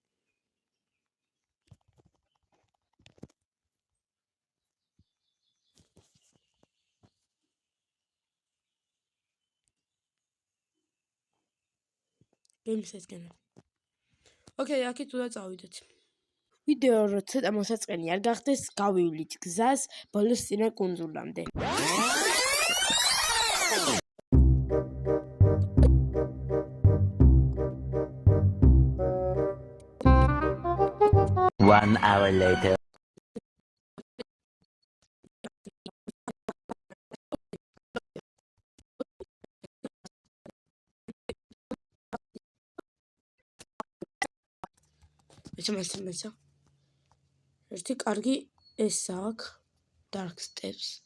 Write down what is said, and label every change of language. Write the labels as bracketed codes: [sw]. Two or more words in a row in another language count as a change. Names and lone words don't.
[ka] გემისესკენ. ოკეი, აქეთ უნდა წავიდეთ. ვიდეო რო ცოტა მოსაწყენი არ გახდეს, გავივლით გზას ბოლოს წინა კუნძულამდე. [en] One hour later. [ka] მეცა. ერთი კარგი ეს აქვს Dark Steps.